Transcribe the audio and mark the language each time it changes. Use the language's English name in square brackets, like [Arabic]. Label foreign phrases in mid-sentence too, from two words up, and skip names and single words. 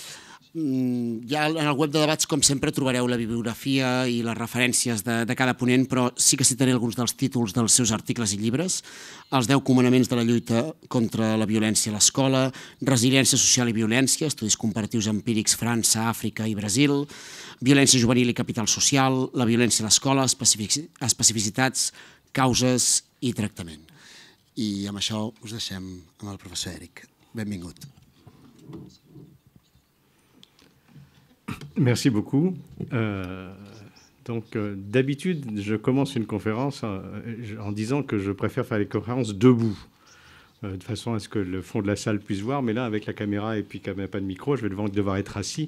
[Catalan] Ja en el web de debats, com sempre, trobareu la bibliografia i les referències de cada ponent, però sí que citaré alguns dels títols dels seus articles i llibres: Els 10 comandaments de la lluita contra la violència a l'escola, Resiliència social i violència, estudis comparatius empírics França, Àfrica i Brasil, Violència juvenil i capital social, la violència a l'escola, especificitats, causes i tractament. I amb això us deixem amb el professor Éric. Benvingut. [French] Merci beaucoup. D'habitude, je commence une conférence en disant que je préfère faire les conférences debout, de façon à ce que le fond de la salle puisse voir. Mais là, avec la caméra et puis qu'il n'y a pas de micro, je vais devoir être assis.